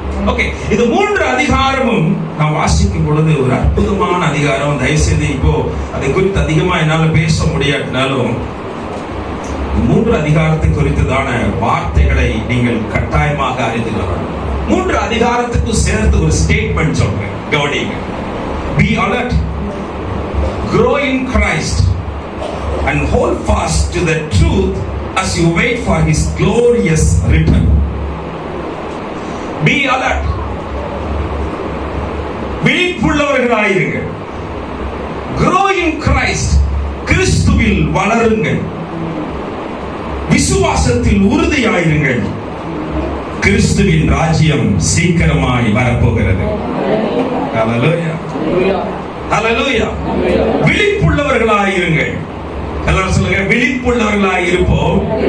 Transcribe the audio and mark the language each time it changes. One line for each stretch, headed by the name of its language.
Tamil: Okay, இது 3 அதிகாரமும் நான் வாசிக்கும் பொழுது ஒரு அற்புதமான அதிகாரம். தயவுசெய்து இப்போ அதை குறித்து அதிகமா என்னால பேச முடியாட்டினாலும் 3 அதிகாரத்தை குறித்ததான வார்த்தைகளை நீங்கள் கட்டாயமாக அறிந்து கொள்ளணும். 3 அதிகாரத்துக்கு சேர்த்து ஒரு ஸ்டேட்மெண்ட் சொல்றேன், கவனிங்க.
English: Be alert, grow in Christ and hold fast to the truth as you wait for his glorious return. Be alert,
Tamil: விழிப்புள்ளவர்களாயிருங்கள்.
English: Grow in Christ,
Tamil: கிறிஸ்துவில் வளருங்கள். விசுவாசத்தில் உறுதியாயிருங்கள். கிறிஸ்துவின் ராஜ்யம் சீக்கிரமாய் வரப்போகிறது. ஹல்லேலூயா, ஹல்லேலூயா. விழிப்புள்ளவர்களாயிருங்கள். எல்லாரும் சொல்லுங்க, விழிப்புள்ளவர்களாய் இருப்போம்.